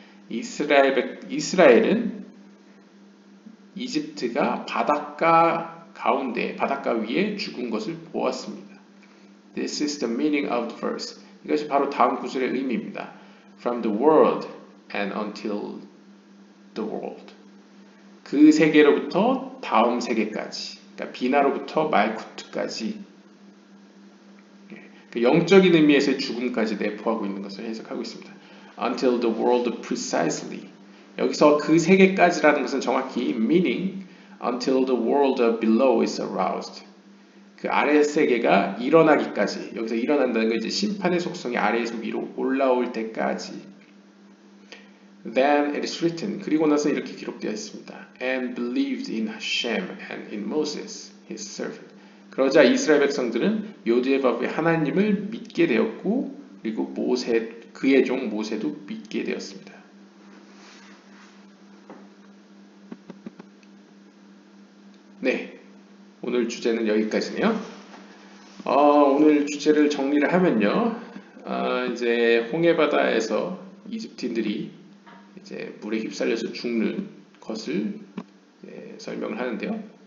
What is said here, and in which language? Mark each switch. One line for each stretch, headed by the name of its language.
Korean: 이스라엘은 이집트가 바닷가 가운데, 바닷가 위에 죽은 것을 보았습니다.
English: This is the meaning of the verse.
Korean: 이것이 바로 다음 구절의 의미입니다.
English: From the world and until the world.
Korean: 그 세계로부터 다음 세계까지. 그러니까 비나로부터 말쿠트까지. 그 영적인 의미에서의 죽음까지 내포하고 있는 것을 해석하고 있습니다.
English: Until the world precisely.
Korean: 여기서 그 세계까지라는 것은 정확히
English: meaning until the world below is aroused.
Korean: 그 아래 세계가 일어나기까지. 여기서 일어난다는 건 이제 심판의 속성이 아래에서 위로 올라올 때까지.
English: Then it is written.
Korean: 그리고 나서 이렇게 기록되어 있습니다.
English: And believed in Hashem and in Moses, his servant.
Korean: 그러자 이스라엘 백성들은 요드바벨 하나님을 믿게 되었고 그리고 그의 종 모세도 믿게 되었습니다. 네, 오늘 주제는 여기까지네요. 오늘 주제를 정리를 하면요, 이제 홍해바다에서 이집트인들이 이제 물에 휩쓸려서 죽는 것을 설명을 하는데요.